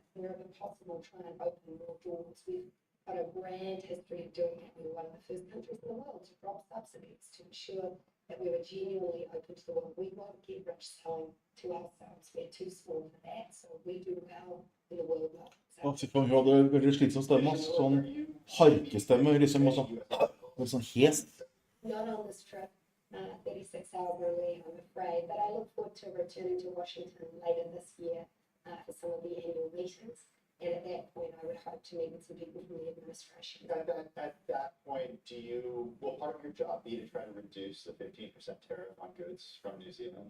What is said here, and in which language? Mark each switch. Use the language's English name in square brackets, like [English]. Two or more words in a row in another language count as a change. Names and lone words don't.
[English] Wherever possible, try and open more doors. We've got a grand history of doing that. We were one of the first countries in the world to drop subsidies to ensure that we were genuinely open to the world. We won't get rich selling to ourselves. We're too small for that. So we do well in the world. [Norwegian] Ja, hun hadde veldig slitsom stemme, sånn harkestemme, liksom, og sånn hest. [English] Not on this trip, 36 hours early, I'm afraid, but I look forward to returning to Washington later this year for some of the annual meetings. And at that point, I would hope to meet with some people from the administration. At that point, will part of your job be to try to reduce the 15% tariff on goods from New Zealand?